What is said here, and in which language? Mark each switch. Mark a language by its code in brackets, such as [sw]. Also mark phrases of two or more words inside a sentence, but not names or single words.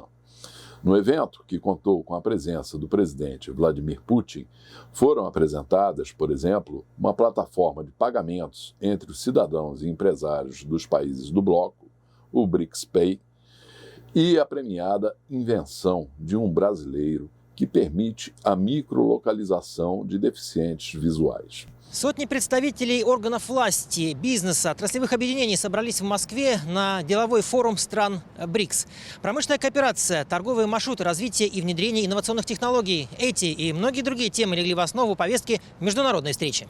[pt] No evento, que contou com a presença do presidente Vladimir Putin, foram apresentadas, por exemplo, uma plataforma de pagamentos entre os cidadãos e empresários dos países do bloco, o BRICS Pay, e a premiada invenção de um brasileiro que permite a microlocalização de deficientes visuais. [ru] Сотни представителей органов власти, бизнеса, отраслевых объединений собрались в Москве на деловой форум стран БРИКС. Промышленная кооперация, торговые маршруты, развитие и внедрение инновационных технологий. Эти и многие другие темы легли в основу повестки международной встречи.